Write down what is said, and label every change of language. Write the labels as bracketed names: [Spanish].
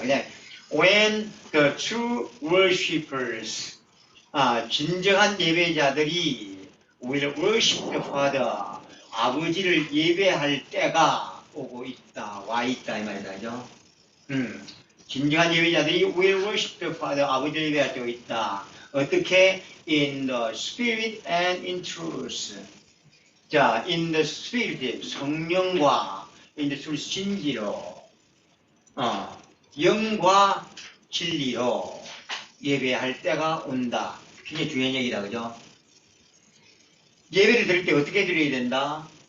[Korean] 그냥 [English] when the true worshippers, [Korean] 진정한 예배자들이 [English] will worship the Father, [Korean] 아버지를 예배할 때가 오고 있다, 와 있다 이 말이다, 그죠? 진정한 예배자들이 [English] will worship the Father, [Korean] 아버지를 예배할 때가 있다. 어떻게? [English] In the spirit and in truth. [Korean] 자, in the spirit, 성령과 in the truth, 진리로, 영과 진리로 예배할 때가 온다. 굉장히 중요한 얘기다, 그죠? 예배를 드릴 때 어떻게 드려야 된다?